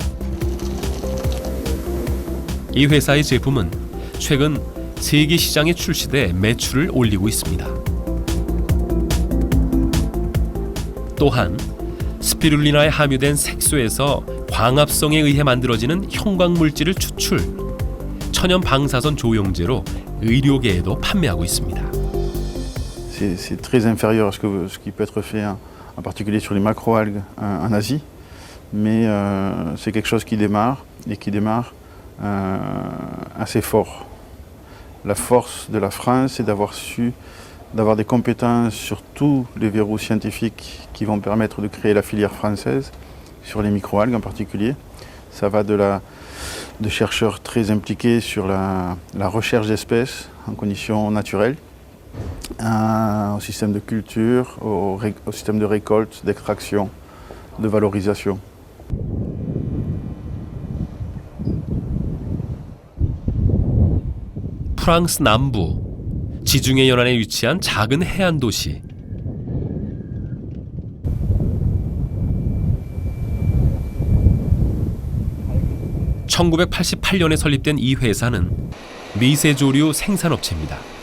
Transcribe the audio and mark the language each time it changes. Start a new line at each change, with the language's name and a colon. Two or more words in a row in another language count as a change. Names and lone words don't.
Korean: 이 회사의 제품은 최근 세계 시장에 출시돼 매출을 올리고 있습니다. 또한 스피룰리나에 함유된 색소에서 광합성에 의해 만들어지는 형광물질을 추출, 천연 방사선 조영제로 의료계에도 판매하고 있습니다.
French: C'est très inférieur à ce qui peut être fait en particulier sur les macroalgues en Asie, mais c'est quelque chose qui démarre et qui démarre assez fort. La force de la France, c'est d'avoir des compétences sur tous les verrous scientifiques qui vont permettre de créer la filière française, sur les microalgues en particulier. Ça va de chercheurs très impliqués sur la recherche d'espèces en conditions naturelles, au système de culture, au système de récolte, d'extraction, de valorisation.
Korean: 프랑스 남부 지중해 연안에 위치한 작은 해안 도시. (1988년에) 설립된 이 회사는 미세조류 생산업체입니다.